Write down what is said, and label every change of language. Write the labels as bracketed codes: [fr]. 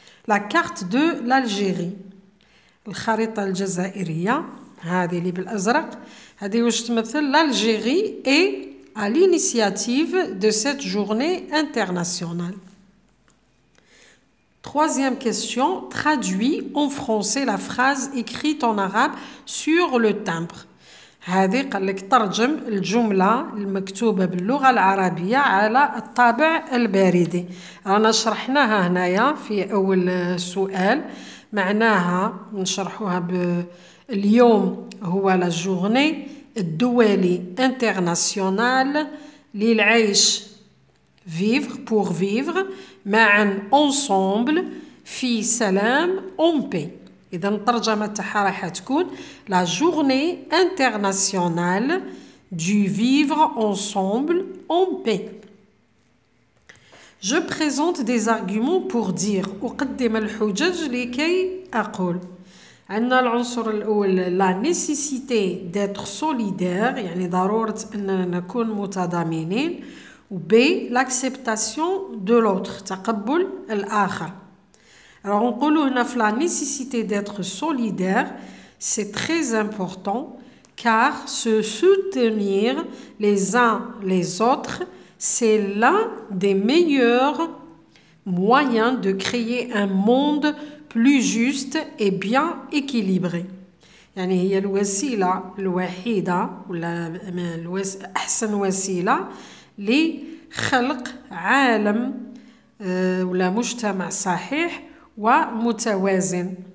[fr] La carte de l'Algérie [ar] الخريطة الجزائرية هذه اللي بالأزرق هذه واش تمثل [fr] l'Algérie est à l'initiative de cette journée internationale. Troisième question, traduis en français la phrase écrite en arabe sur le timbre. [ar] هذه قال لك ترجم الجملة المكتوبة باللغة العربية على الطابع البريدي. رانا شرحناها هنايا في أول سؤال معناها نشرحوها اليوم هو لا جورني الدولي international للعيش vivre pour vivre معا ensemble في سلام [fr] en paix. [ar] إذا الترجمة تاعها راح تكون [fr] la journée internationale du vivre ensemble en paix. Je présente des arguments pour dire [ar] أقدم الحجج لكي أقول. عندنا العنصر الأول [fr] la nécessité d'être solidaire [ar] يعني ضرورة أننا نكون متضامنين و B [fr] l'acceptation de l'autre [ar] تقبل الآخر. [fr] Alors on [ar] نقولوا هنا في [fr] la nécessité d'être solidaire c'est très important car se soutenir les uns les autres c'est l'un des meilleurs moyens de créer un monde plus juste et bien équilibré. [ar] يعني هي الوسيلة الوحيدة ولا أحسن وسيلة لخلق عالم ولا مجتمع صحيح ومتوازن.